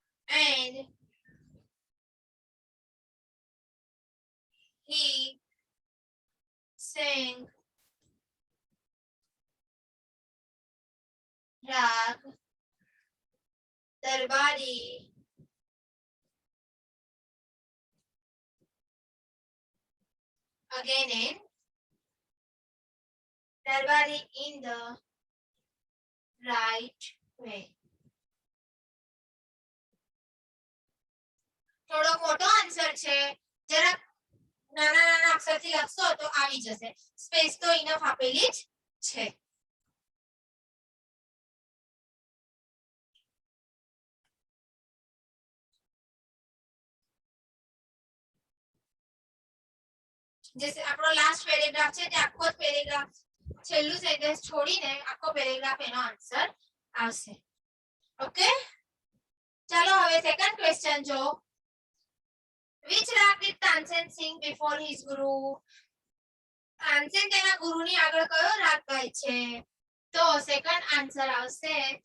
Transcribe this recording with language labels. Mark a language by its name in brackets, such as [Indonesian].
[English] and he sang Rag Darbari again in Darbari in the right way. [Gujarati] થોડો મોટો answer છે, જરા નાના નાના અક્ષરથી લખશો તો આવી જશે. સ્પેસ તો ઇનફ આપેલી જ છે. જે આપણો લાસ્ટ પેરેગ્રાફ છે તે આખો પેરેગ્રાફ છેલ્લું સેન્ટેન્સ છોડીને આખો પેરેગ્રાફ એનો આન્સર આવશે. ઓકે, ચાલો હવે સેકન્ડ ક્વેશ્ચન જો. [English] Which rag did Tansen sing before his guru? [Gujarati] Tansen તેના ગુરુની આગળ કયો રાગ ગાય છે? તો સેકન્ડ આન્સર આવશે